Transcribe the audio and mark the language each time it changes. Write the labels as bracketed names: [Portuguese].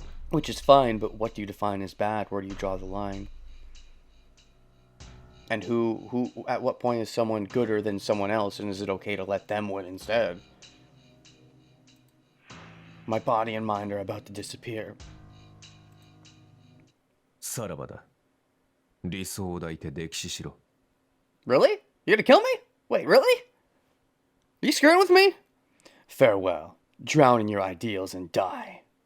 [English] Which is fine, but what do you define as bad? Where do you draw the line? And who at what point is someone gooder than someone else, and is it okay to let them win instead? My body and mind are about to disappear. [Japanese] さらばだ。理想を抱いて溺死しろ。 [English] Really? You gonna kill me? Wait, really? Are you screwing with me? Farewell. Drown in your ideals and die.